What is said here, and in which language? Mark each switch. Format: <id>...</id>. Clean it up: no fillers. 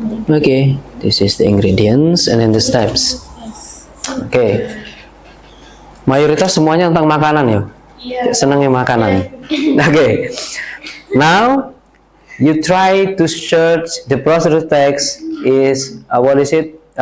<en>Okay, this is the ingredients and then the steps. Okay.</en> <id>Mayoritas semuanya tentang makanan ya. Senangnya makanan. Okay.</id> <en>Now you try to search the procedure text is what is it?</en>